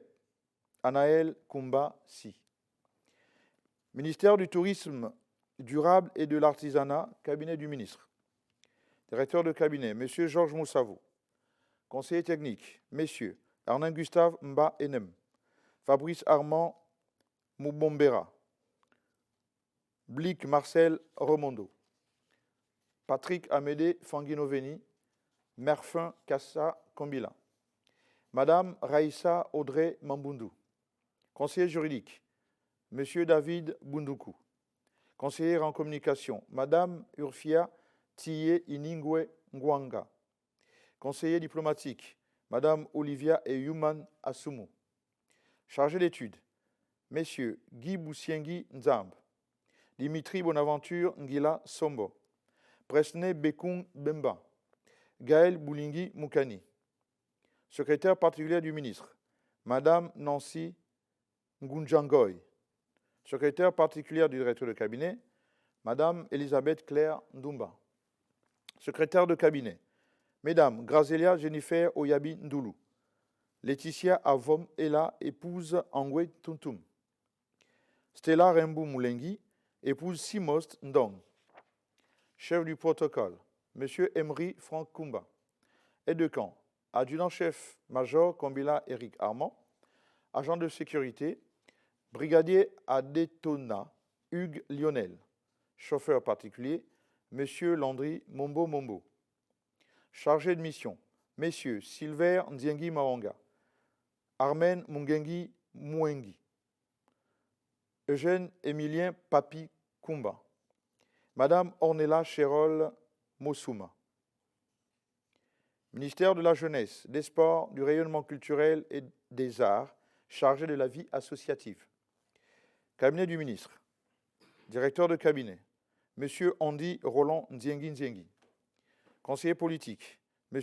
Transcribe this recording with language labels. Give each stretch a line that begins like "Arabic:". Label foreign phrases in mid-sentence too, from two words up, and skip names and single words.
French: Anaël Kumba Si. Ministère du Tourisme durable et de l'artisanat, cabinet du ministre. Directeur de cabinet, M. Georges Moussavo. Conseiller technique, messieurs Arnaud Gustave Mba Enem, Fabrice Armand Moubombera, Blic Marcel Remondo, Patrick Amédée Fanguinoveni, Merfin Kassa Kombila, Madame Raïssa Audrey Mambundu. Conseiller juridique, M. David Bunduku. Conseillère en communication, Madame Urfia Tiye Iningwe Ngwanga. Conseiller diplomatique, Madame Olivia Eyuman Asumu. Chargé d'études, Messieurs Guy Boussiengui Nzamb, Dimitri Bonaventure Ngila Sombo, Presne Bekung Bemba, Gaël Boulingi Moukani. Secrétaire particulière du ministre, Madame Nancy Ngunjangoy. Secrétaire particulière du directeur de cabinet, Madame Elisabeth Claire Ndumba. Secrétaire de cabinet, Mesdames Grazelia Jennifer Oyabi Ndoulou, Laetitia Avom Ela, épouse Angwe Tuntum, Stella Rembu Moulengi, épouse Simost Ndong. Chef du protocole, Monsieur Emery Franck Kumba. Aide de camp, adjudant-chef Major Kombila Eric Armand. Agent de sécurité, Brigadier Adetona Hugues Lionel. Chauffeur particulier, Monsieur Landry Mombo Mombo. Chargé de mission, Messieurs Silver Ndiengi Maonga, Armen Mungengi Mouengi, Eugène Émilien Papi Kumba, Madame Ornella Chérol Mossouma. Ministère de la Jeunesse, des Sports, du rayonnement culturel et des arts, chargé de la vie associative. Cabinet du ministre, directeur de cabinet, Monsieur Andy Roland Ndiengi Ndiengi. Conseiller politique, M.